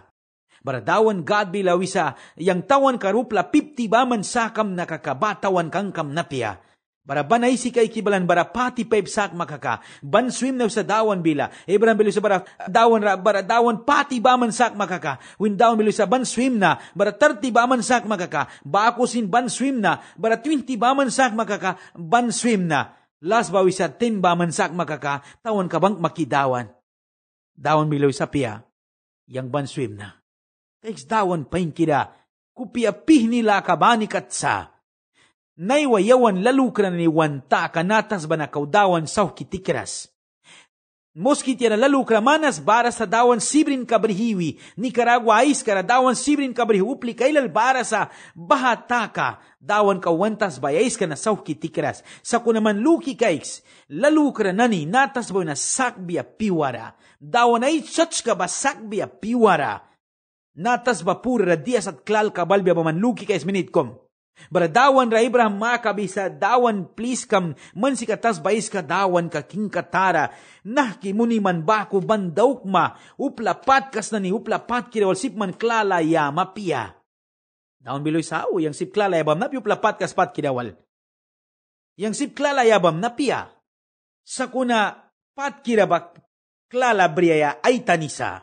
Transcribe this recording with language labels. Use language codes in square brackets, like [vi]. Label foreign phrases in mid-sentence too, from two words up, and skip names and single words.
[miq] Baradawan God bilawisa, yang tawan karupla 50 baman sakam nakakabatawan kang kam napia. Bara banay si kay kibalan bara pati sak makaka, ban swim na sa dawan bila, Abraham bilo sa bara dawan pati baman sak makaka, win dawan bilo sa ban swim na, bara 30 baman sak makaka, bako sin ban swim na, bara 20 baman sak makaka, ban swim na, last bawi sa 10 baman sak makaka, tawan kabang makidawan. Dawan bilo sa pia, yang ban swim na. Kaiks dawan pain kira, kupiapih nila kabani katsa, naiwayawan lalukra ni wanta kanatas ba na kaudawan saw kitikras. Moski tira lalukra manas bara sa dawan sibrin kabrihiwi, Nicaragua ais kara dawan sibrin kabrihi upli kailal bara sa bahataka, dawan kawantas bayais ka na saw kitikras. Sa kunaman luki kaiks, lalukra nani natas ba na sakbia piwara, dawan ay such ka ba sakbia piwara, natas ba pura dias at klal kabalbia ba man luki kais minitkom. Baradawan ra Abraham makabisa dawan please kam man si katas bais ka dawan ka king katara nah kimuni man bako bandauk ma upla patkas na ni upla pat kirawal sip man klala ya mapia. Dawan biloy sao yang sip klala yabam napi upla patkas pat kirawal. Yang sip klala yabam napia. Sakuna pat kirabak klala briaya ay tanisa.